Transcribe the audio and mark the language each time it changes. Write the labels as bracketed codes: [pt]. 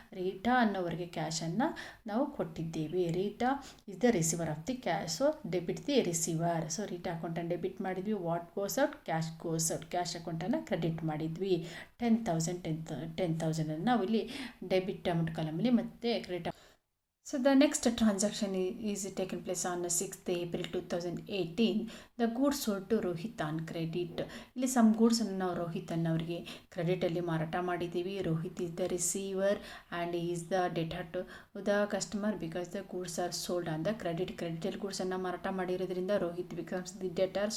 [kn] Rita ಅನ್ನೋವರಿಗೆ ಕ್ಯಾಶನ್ನು ನಾವು ಕೊಟ್ಟಿದ್ದೇವೆ. [en] Rita is the receiver of the cash, so debit the receiver. [kn] So Rita ಅಕೌಂಟನ್ನು debit ಮಾಡಿದ್ವಿ. [en] What goes out, cash goes out. [kn] Cash ಅಕೌಂಟನ್ನು credit ಮಾಡಿದ್ವಿ. 10,000 ನಾವು ಇಲ್ಲಿ ಡೆಬಿಟ್ ಅಮೌಂಟ್ ಕಾಲಮಲ್ಲಿ ಮತ್ತು credit [en] So the next transaction is taken place on 6th April 2018. The goods sold to Rohit on credit. [kn] ಇಲ್ಲಿ some ಗೂಡ್ಸನ್ನು ನಾವು ರೋಹಿತ್ ಅನ್ನೋರಿಗೆ ಕ್ರೆಡಿಟಲ್ಲಿ ಮಾರಾಟ ಮಾಡಿದ್ದೀವಿ. [en] Rohit is the receiver and is the debtor to the customer because the goods are sold on the [kn] ಕ್ರೆಡಿಟಲ್ಲಿ ಗೂಡ್ಸನ್ನು ಮಾರಾಟ ಮಾಡಿರೋದ್ರಿಂದ [en] Rohit becomes the debtor.